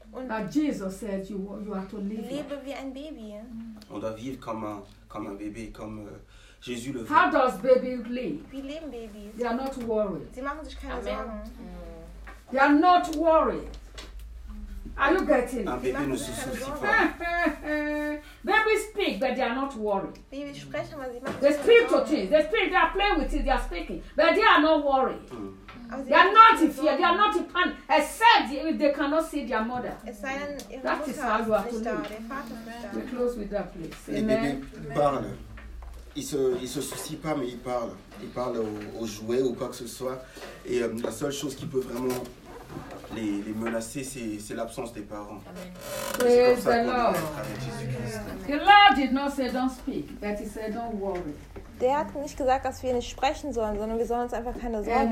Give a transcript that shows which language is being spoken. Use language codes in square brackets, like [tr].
[en] But Jesus said you are to live. [de] Lebe wie ein Baby. [fr] On doit vivre comme un bébé, comme Jésus le fait. [en] How does baby live? [de] Wie leben Babys? [en] They are not worried. [de] Sie machen sich keine Sorgen. [en] They are not worried. Are you getting it? [fr] Un bébé ne se soucie pas. [en] Babies speak, but they are not worried. [de] Babies sprechen, aber sie machen. [en] They speak to things. They speak. They are playing with it. They are speaking, but they are not worried. They are not in fear. They are not in panic. Except if they cannot see their mother. That is how you are to live. We close with that place. Amen. [fr] Les bébés parlent. Ils se soucient pas, mais ils parlent. Ils parlent aux jouets ou quoi que ce soit. Et la seule chose qui peut vraiment les menacer, c'est l'absence des parents. Amen. C'est [en] praise [fr] comme ça [en] the Lord. [fr] Avec Jésus-Christ. [en] The Lord did not say don't speak, but he said don't worry. [de] Der hat nicht gesagt, dass wir nicht sprechen sollen, sondern wir sollen uns einfach keine Sorgen